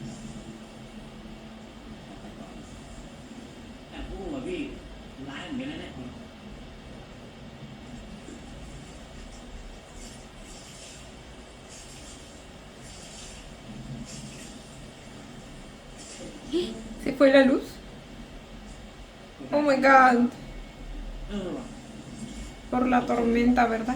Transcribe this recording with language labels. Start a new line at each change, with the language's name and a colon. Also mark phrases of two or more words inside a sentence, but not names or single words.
Thai: แต่พูดว่าพี่ร้ายเหมือนกันนะเนี่ย
Spanish: ¿Se fue la luz?
English: Oh my god.
Thai: เออว่ะ
Spanish: Por la tormenta, ¿verdad?